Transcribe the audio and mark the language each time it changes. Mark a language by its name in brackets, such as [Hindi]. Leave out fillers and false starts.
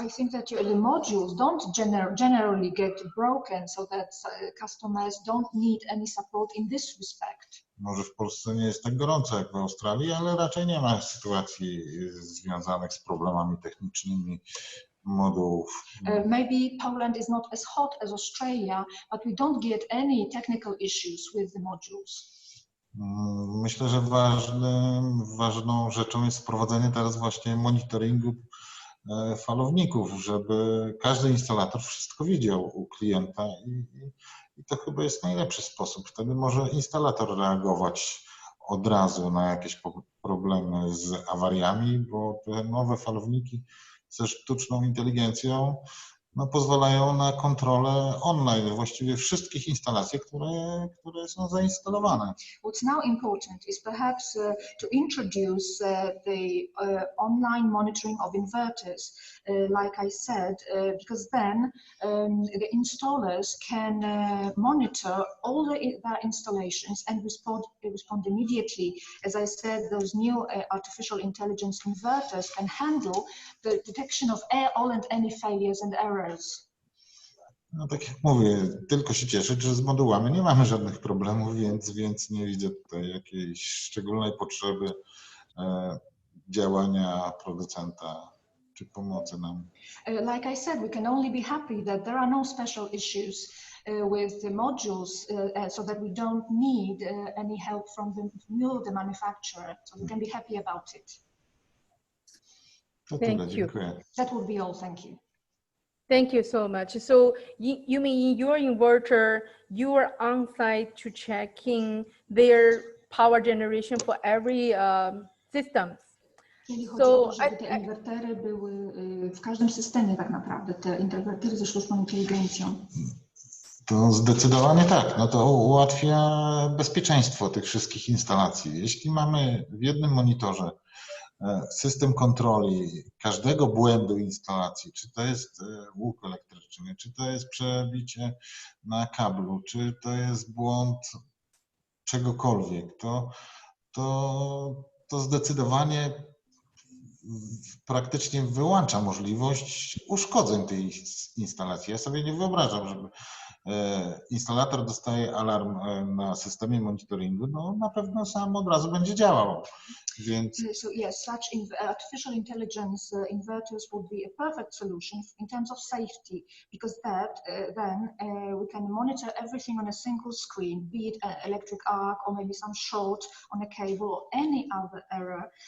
[English] I think that the modules don't generally get broken, so that customers don't need any support in this respect. [Polish] Może w Polsce nie jest tak gorąco jak w Australii, ale raczej nie ma sytuacji związanych z problemami technicznymi modułów. [English] Maybe Poland is not as hot as Australia, but we don't get any technical issues with the modules. [Polish] Myślę, że ważną rzeczą jest wprowadzenie teraz właśnie monitoringu falowników, żeby każdy instalator wszystko widział u klienta i to chyba jest najlepszy sposób. Wtedy może instalator reagować od razu na jakieś problemy z awariami, bo te nowe falowniki ze sztuczną inteligencją pozwalają na kontrolę online właściwie wszystkich instalacji, które są zainstalowane. [English] What's now important is perhaps to introduce the online monitoring of inverters, like I said, because then the installers can monitor all their installations and respond immediately. As I said, those new artificial intelligence inverters can handle the detection of all and any failures and errors. [Polish] No tak jak mówię, tylko się cieszyć, że z modułami nie mamy żadnych problemów, więc nie widzę tutaj jakiejś szczególnej potrzeby działania producenta czy pomocy nam. [English] Like I said, we can only be happy that there are no special issues with the modules so that we don't need any help from the manufacturer. So we can be happy about it. [Polish] To tyle, dziękuję. [English] That would be all. Thank you. Thank you so much. So you mean in your inverter, you are on site to checking their power generation for every systems. [Polish] Jeżeli chodzi o to, żeby te inwertery były w każdym systemie tak naprawdę, te inwertery ze sztuczną inteligencją. To zdecydowanie tak. No to ułatwia bezpieczeństwo tych wszystkich instalacji. Jeśli mamy w jednym monitorze system kontroli każdego błędu instalacji, czy to jest łuk elektryczny, czy to jest przebicie na kablu, czy to jest błąd czegokolwiek, to zdecydowanie praktycznie wyłącza możliwość uszkodzeń tej instalacji. Ja sobie nie wyobrażam, żeby instalator dostaje alarm na systemie monitoringu, no na pewno sam od razu będzie działał. Więc... [English] So yes, such artificial intelligence inverters would be a perfect solution in terms of safety, because then we can monitor everything on a single screen, be it an electric arc or maybe some short on a cable or any other error.